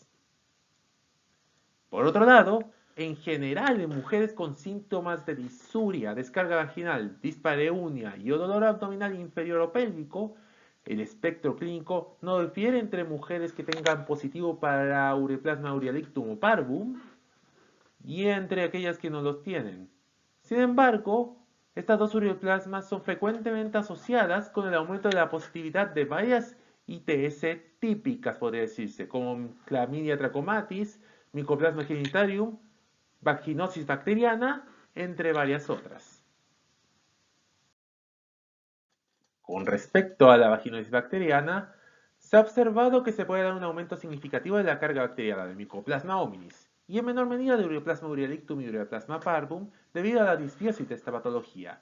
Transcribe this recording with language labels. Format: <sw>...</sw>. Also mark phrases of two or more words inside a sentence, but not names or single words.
<es>Por otro lado, en general en mujeres con síntomas de disuria, descarga vaginal, dispareunia y dolor abdominal inferior o pélvico, el espectro clínico no difiere entre mujeres que tengan positivo para Ureaplasma urialictum o parvum y entre aquellas que no los tienen. Sin embargo, estas dos ureaplasmas son frecuentemente asociadas con el aumento de la positividad de varias ITS típicas, podría decirse, como Chlamydia trachomatis, Mycoplasma genitalium, vaginosis bacteriana, entre varias otras. Con respecto a la vaginosis bacteriana, se ha observado que se puede dar un aumento significativo de la carga bacteriana del Mycoplasma hominis y en menor medida de Ureaplasma urialictum y Ureaplasma parvum debido a la disbiosis de esta patología.</es>